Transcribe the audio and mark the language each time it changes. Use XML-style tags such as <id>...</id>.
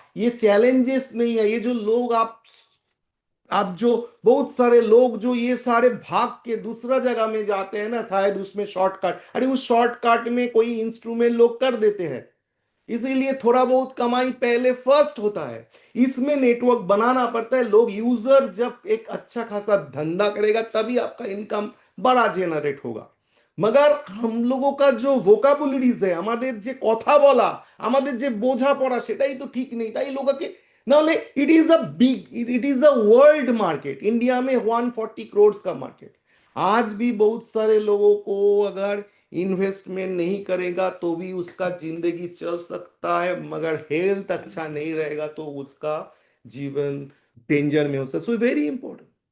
<hi>ये चैलेंजेस नहीं है, ये जो लोग आप जो बहुत सारे लोग जो ये सारे भाग के दूसरा जगह में जाते हैं ना, शायद उसमें शॉर्टकट, अरे उस शॉर्टकट में कोई इंस्ट्रूमेंट लोग कर देते हैं, इसीलिए थोड़ा बहुत कमाई पहले फर्स्ट होता है। इसमें नेटवर्क बनाना पड़ता है, लोग यूजर जब एक अच्छा खासा धंधा करेगा तभी आपका इनकम बड़ा जेनरेट होगा। मगर हम लोगों का जो वोकाबुलरीज है,</hi> <bn>আমাদের যে কথা বলা, আমাদের যে বোঝা পড়া, সেটাই তো ঠিক নেই। তাই লোককে নাহলে</bn> <en>it is a world market,</en> <hi>India में 140 करोड़ का मार्केट। आज भी बहुत सारे लोगों को अगर इन्वेस्टमेंट नहीं करेगा तो भी उसका जिंदगी चल सकता है, मगर हेल्थ अच्छा नहीं रहेगा तो उसका जीवन डेंजर में हो सकता।</hi> <en>So very important.</en>